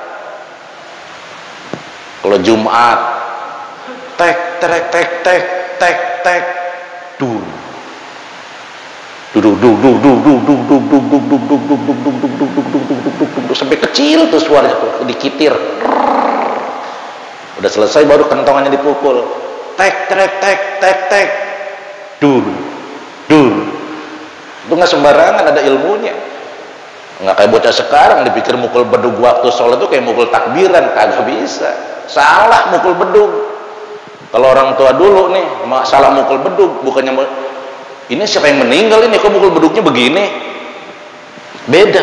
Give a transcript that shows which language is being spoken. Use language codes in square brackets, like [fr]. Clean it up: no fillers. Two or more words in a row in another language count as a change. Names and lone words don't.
[id] Kalau Jumat tek tek tek tek tek tek dur sampai kecil tuh suaranya tuh dikitir. Udah selesai baru kentongannya dipukul. Tek tek tek tek tek dur dur. Itu nggak sembarangan, ada ilmunya. Nggak kayak bocah sekarang dipikir mukul bedug waktu sholat itu kayak mukul takbiran, kagak bisa. Salah mukul bedug. Kalau orang tua dulu nih masalah mukul beduk, bukannya ini siapa yang meninggal ini kok mukul beduknya begini, beda.